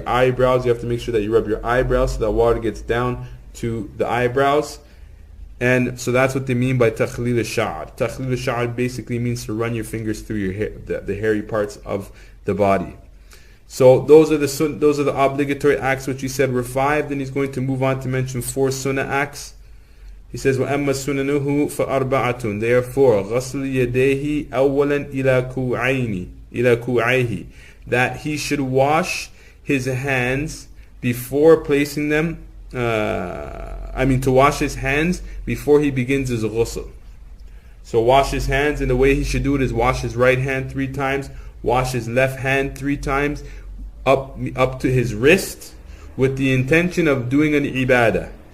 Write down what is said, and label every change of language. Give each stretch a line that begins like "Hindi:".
English: Your eyebrows, you have to make sure that you rub your eyebrows, so that water gets down to the eyebrows. And so that's what they mean by takhlil al-sha'r. Takhlil al-sha'r basically means to run your fingers through your hair, the hairy parts of the body. So those are the obligatory acts which he said were 5. Then he's going to move on to mention 4 sunnah acts. He says,
Arabic: وَأَمَّا سُنَنُهُ فَأَرْبَعَةٌ.
English: Therefore,
Arabic: غَسْلُ يَدَيْهِ أَوَّلًا إِلَى كُوعَيْهِ.
English: That he should wash his hands before placing them, to wash his hands before he begins his ghusl. So wash his hands, and the way he should do it is wash his right hand 3 times, wash his left hand 3 times, up to his wrist, with the intention of doing an ibadah.